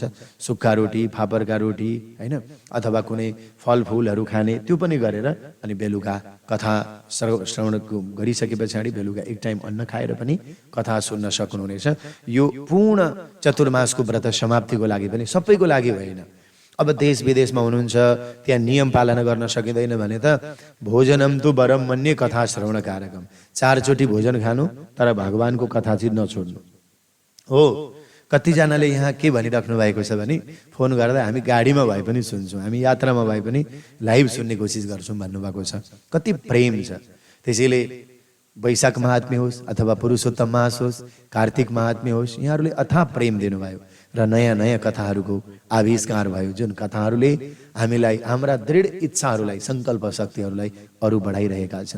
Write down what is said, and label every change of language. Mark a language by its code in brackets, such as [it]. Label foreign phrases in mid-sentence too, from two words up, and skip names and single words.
[ne] सुक्खा रोटी, फापरका रोटी, होइन, अथवा कुनै फलफुलहरू खाने, त्यो पनि गरेर अनि बेलुका कथा श्रवण गरिसके पछाडि बेलुका 1 टाइम अन्न खाएर पनि कथा सुन्न सक्नुहुनेछ। यो पूर्ण चतुर्मासको व्रत समाप्तिको लागि पनि, सबैको लागि होइन। अब देश विदेशमा हुनुहुन्छ, त्यहाँ नियम पालना गर्न सकिँदैन भने त [sa] भोजनम तु वरम मन्ये कथा श्रवण कारकम। [ne] 4 चोटि भोजन खानु तर भगवानको कथा चाहिँ नछोड्नु हो। कतिजनाले यहाँ के भनिराख्नु भएको छ भने फोन गर्दा हामी गाडीमा भए पनि सुन्छौँ, हामी यात्रामा भए पनि लाइभ सुन्ने कोसिस गर्छौँ भन्नुभएको छ। कति प्रेम छ। त्यसैले वैशाख महात्म्य होस् अथवा पुरुषोत्तम मास होस्, कार्तिक महात्म्य होस्, यहाँहरूले अथाह प्रेम दिनुभयो र नयाँ नयाँ कथाहरूको आविष्कार भयो, जुन कथाहरूले हामीलाई हाम्रा दृढ इच्छाहरूलाई, सङ्कल्प शक्तिहरूलाई अरू बढाइरहेका छन्।